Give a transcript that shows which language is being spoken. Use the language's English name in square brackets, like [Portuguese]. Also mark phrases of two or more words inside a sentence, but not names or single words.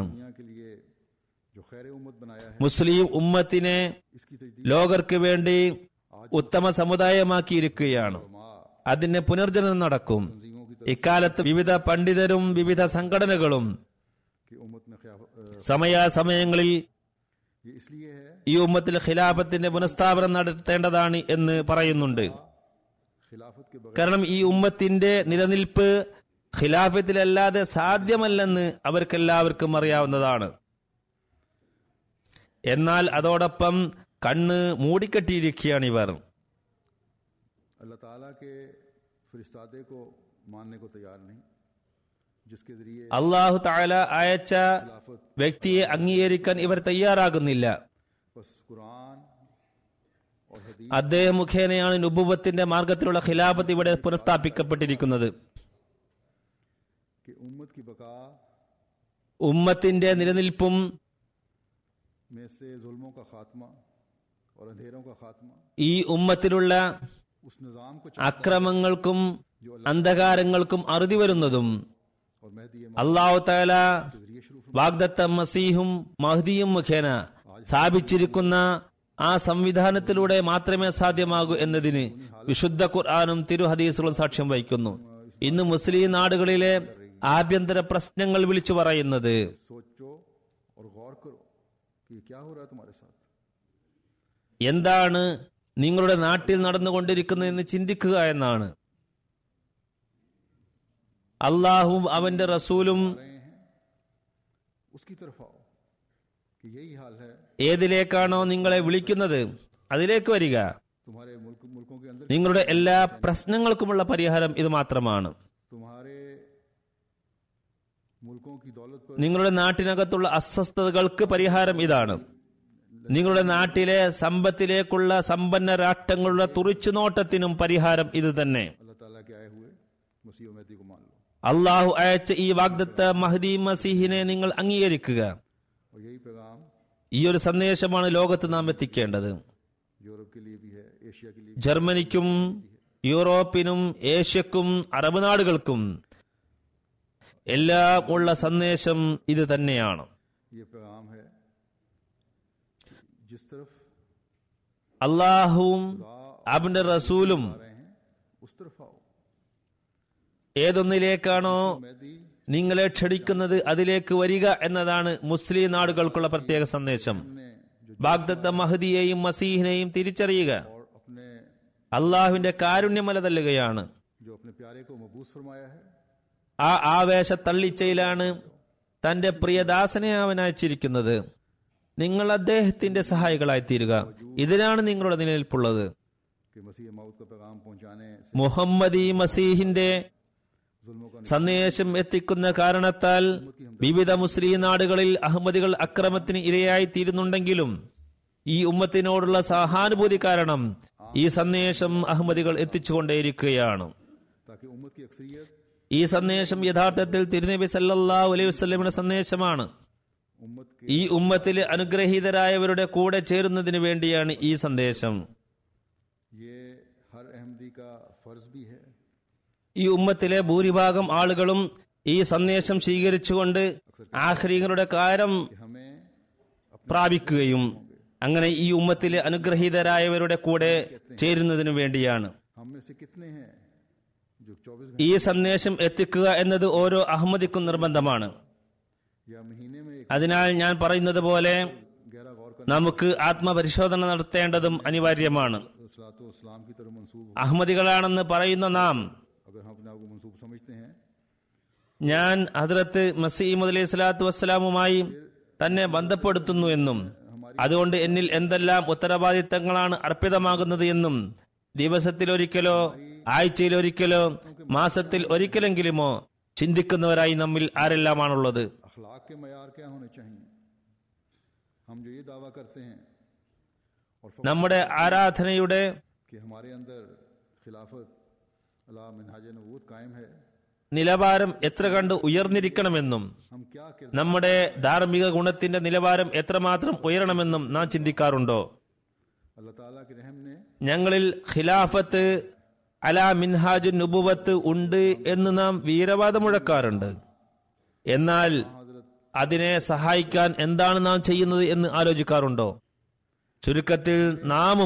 [Urdu] دنیا کے لیے جو خیر امت بنایا ہے [Malayalam] മുസ്ലിം ഉമ്മത്തിനെ [Urdu] اس کی تجدید [Malayalam] ലോകർക്ക് വേണ്ടി ഉത്തമ സമുദായമാക്കിയിരിക്കുകയാണ്. അതിന് പുനർജനനം നടക്കും. [Urdu] تنظیموں کی [Malayalam] ഇക്കാലത്ത് വിവിധ പണ്ഡിതരും വിവിധ സംഘടനകളും [Urdu] کی امت میں [Malayalam] സമയാസമയങ്ങളിൽ [Urdu] یہ اس لیے ہے [Malayalam] ഈ ഉമ്മത്തിൽ ഖിലാഫത്തിന്റെ പുനഃസ്ഥാപനം നടത്തേണ്ടതാണ് എന്ന് പറയുന്നുണ്ട്. [Urdu] خلافت کے بغیر [Malayalam] കാരണം ഈ ഉമ്മത്തിന്റെ നിലനിൽപ്പ് ഖിലാഫത്തിലല്ലാതെ സാധ്യമല്ലെന്ന് അവർക്കെല്ലാവർക്കും അറിയാവുന്നതാണ്. എന്നാൽ അതോടൊപ്പം കണ്ണ് മൂടിക്കെട്ടിയിരിക്കുകയാണിവർ. [Urdu] اللہ تعالیٰ کے فرستادے کو ماننے کو تیار نہیں، جس کے ذریعے [Arabic] الله تعالى [Malayalam] അയച്ച [Urdu] खिलाफत [Malayalam] വ്യക്തിയെ അംഗീകരിക്കാൻ ഇവർ തയ്യാറാകുന്നില്ല. [Urdu] بس قرآن اور حدیث [Malayalam] അദ്ദേഹം മുഖേനയാണ് നുബുവത്തിന്റെ മാർഗത്തിലുള്ള ഖിലാഫത്ത് ഇവിടെ പുനഃസ്ഥാപിക്കപ്പെട്ടിരിക്കുന്നത്. [Urdu] کہ امت کی بقا [Malayalam] ഉമ്മത്തിന്റെ നിലനിൽപ്പും [Urdu] میں سے ظلموں کا خاتمہ اور اندھیروں کا خاتمہ, [Malayalam] ഈ ഉമ്മത്തിലുള്ള [Urdu] اس نظام کو [Malayalam] അക്രമങ്ങൾക്കും അന്ധകാരങ്ങൾക്കും അറുതി വരുന്നതും [Urdu] اور مہدی [Arabic] الله تعالى [Urdu] کے ذریعے شروع [Malayalam] വാഗ്ദത്ത മസീഹും മഹ്ദിയും മുഖേന സ്ഥാപിച്ചിരിക്കുന്ന ആ സംവിധാനത്തിലൂടെ മാത്രമേ സാധ്യമാകൂ എന്നതിന് വിശുദ്ധ ഖുർആനും തിരുഹദീസുകളും സാക്ഷ്യം വഹിക്കുന്നു. ഇന്ന് മുസ്ലിം നാടുകളിലെ ആഭ്യന്തര പ്രശ്നങ്ങൾ വിളിച്ചു പറയുന്നത് [Urdu] سوچو اور غور کرو کہ یہ کیا ہو رہا ہے تمہارے ساتھ. [Malayalam] എന്താണ് നിങ്ങളുടെ നാട്ടിൽ നടന്നുകൊണ്ടിരിക്കുന്നതെന്ന് ചിന്തിക്കുക എന്നാണ്. അള്ളാഹുവും അവന്റെ റസൂലും [Urdu] رہے ہیں اس کی طرف آؤ کہ یہی حال ہے. [Malayalam] ഏതിലേക്കാണോ നിങ്ങളെ വിളിക്കുന്നത് അതിലേക്ക് വരിക. [Urdu] تمہارے ملکوں کے اندر [Malayalam] നിങ്ങളുടെ എല്ലാ പ്രശ്നങ്ങൾക്കുമുള്ള പരിഹാരം ഇത് മാത്രമാണ്. [Urdu] تمہارے ملکوں کی دولت پر [Malayalam] നിങ്ങളുടെ നാട്ടിനകത്തുള്ള അസ്വസ്ഥതകൾക്ക് പരിഹാരം ഇതാണ്. നിങ്ങളുടെ നാട്ടിലെ സമ്പത്തിലേക്കുള്ള സമ്പന്ന രാഷ്ട്രങ്ങളുടെ തുറിച്ചുനോട്ടത്തിനും പരിഹാരം ഇത് തന്നെ. [Urdu] اللہ تعالیٰ کے آئے ہوئے مسیح اور مہدی کو مان لو. [Malayalam] അള്ളാഹു അയച്ച ഈ വാഗ്ദത്ത മഹ്ദി മസീഹിനെ നിങ്ങൾ അംഗീകരിക്കുക. [Urdu] اور یہی پیغام [Malayalam] ഈ ഒരു സന്ദേശമാണ് ലോകത്ത് നാം എത്തിക്കേണ്ടത്. [Urdu] یورپ کے لیے بھی ہے، ایشیا کے لیے [Malayalam] ജർമ്മനിക്കും യൂറോപ്പിനും ഏഷ്യക്കും അറബ് നാടുകൾക്കും എല്ലാം ഉള്ള സന്ദേശം ഇത് തന്നെയാണ്. [Urdu] یہ پیغام ہے۔ جس طرف [Malayalam] അള്ളാഹുവും അവന്റെ റസൂലും [Urdu] آ رہے ہیں اس طرف آؤ. [Malayalam] ഏതൊന്നിലേക്കാണോ [Urdu] महदी [Malayalam] നിങ്ങളെ ക്ഷണിക്കുന്നത് അതിലേക്ക് വരിക എന്നതാണ് മുസ്ലിം നാടുകൾക്കുള്ള പ്രത്യേക സന്ദേശം. [Urdu] نے جو [Malayalam] വാഗ്ദത്ത മഹദിയെയും മസീഹിനെയും തിരിച്ചറിയുക [Urdu] اور اپنے [Malayalam] അള്ളാഹുവിന്റെ കാരുണ്യമല തല്ലുകയാണ്. [Urdu] جو اپنے پیارے کو مبعوث فرمایا ہے, [Malayalam] ആ ആവേശ തള്ളിച്ചയിലാണ് തന്റെ പ്രിയദാസനെ അവൻ അയച്ചിരിക്കുന്നത്. നിങ്ങൾ അദ്ദേഹത്തിന്റെ സഹായികളായി തീരുക. ഇതിനാണ് നിങ്ങളുടെ നിലനിൽപ്പുള്ളത്. [Urdu] کہ مسیح موت کا پیغام پہنچانے سے [Malayalam] മുഹമ്മദി മസീഹിന്റെ [Urdu] ظلموں کا [Malayalam] സന്ദേശം എത്തിക്കുന്ന കാരണത്താൽ വിവിധ മുസ്ലിം നാടുകളിൽ അഹമ്മദികൾ അക്രമത്തിന് ഇരയായി തീരുന്നുണ്ടെങ്കിലും ഈ ഉമ്മത്തിനോടുള്ള സഹാനുഭൂതി കാരണം ഈ സന്ദേശം അഹമ്മദികൾ എത്തിച്ചുകൊണ്ടേയിരിക്കുകയാണ്. [Urdu] تاکہ امت کی اکثریت [Malayalam] ഈ സന്ദേശം യഥാർത്ഥത്തിൽ തിരുനബി [Arabic] صلى الله عليه وسلم [Malayalam] സന്ദേശമാണ്. [Urdu] امت کے [Malayalam] ഈ ഉമ്മത്തിലെ അനുഗ്രഹീതരായവരുടെ കൂടെ ചേരുന്നതിന് വേണ്ടിയാണ് ഈ സന്ദേശം. [Urdu] یہ ہر احمدی کا فرض بھی ہے. [Malayalam] ഈ ഉമ്മത്തിലെ ഭൂരിഭാഗം ആളുകളും ഈ സന്ദേശം സ്വീകരിച്ചുകൊണ്ട് ആഖിരീങ്ങളുടെ കാര്യം [Urdu] کہ ہمیں [Malayalam] പ്രാപിക്കുകയും അങ്ങനെ ഈ ഉമ്മത്തിലെ അനുഗ്രഹീതരായവരുടെ കൂടെ ചേരുന്നതിനു വേണ്ടിയാണ്. [Urdu] ہم میں سے کتنے ہیں جو 24 [Malayalam] ഈ സന്ദേശം എത്തിക്കുക എന്നത് ഓരോ അഹമ്മദിക്കും നിർബന്ധമാണ്. [Urdu] یا مہینے میں ایک [Malayalam] അതിനാൽ ഞാൻ പറയുന്നത് പോലെ [Urdu] گہرا غور [Malayalam] നമുക്ക് ആത്മപരിശോധന നടത്തേണ്ടതും അനിവാര്യമാണ്. [Urdu] کرنا اسلام کی طرف منسوب ہو. [Malayalam] അഹമ്മദികളാണെന്ന് പറയുന്ന നാം [Urdu] اگر ہم اپنے آپ کو منسوب سمجھتے ہیں [Malayalam] ഞാൻ ഹദ്രത്ത് മസീഹ് [Arabic] عليه الصلاة والسلام [Malayalam] തന്നെ ബന്ധപ്പെടുത്തുന്നു എന്നും അതുകൊണ്ട് എന്നിൽ എന്തെല്ലാം ഉത്തരവാദിത്തങ്ങളാണ് അർപ്പിതമാകുന്നത് എന്നും ദിവസത്തിലൊരിക്കലോ ആഴ്ചയിലൊരിക്കലോ മാസത്തിൽ ഒരിക്കലെങ്കിലുമോ ചിന്തിക്കുന്നവരായി നമ്മിൽ ആരെല്ലാമാണുള്ളത്. [Urdu] اخلاق کے معیار کیا ہونے چاہئیں. ہم جو یہ دعویٰ کرتے ہیں اور [Malayalam] നമ്മുടെ ആരാധനയുടെ [Urdu] کہ ہمارے اندر [Arabic] خلافة على منهاج النبوة [Urdu] قائم ہے, [Malayalam] നിലവാരം എത്ര കണ്ട് ഉയർന്നിരിക്കണമെന്നും [Urdu] ہم کیا کردار [Malayalam] നമ്മുടെ ധാർമ്മിക ഗുണത്തിന്റെ നിലവാരം എത്രമാത്രം ഉയരണമെന്നും നാം ചിന്തിക്കാറുണ്ടോ? [Urdu] اللہ تعالیٰ کے رحم نے [Malayalam] ഞങ്ങളിൽ [Arabic] خلافة على منهاج النبوة [Malayalam] ഉണ്ട് എന്ന് നാം വീരവാദം മുഴക്കാറുണ്ട്. എന്നാൽ അതിനെ സഹായിക്കാൻ എന്താണ് നാം ചെയ്യുന്നത് എന്ന് ആലോചിക്കാറുണ്ടോ? ചുരുക്കത്തിൽ നാമും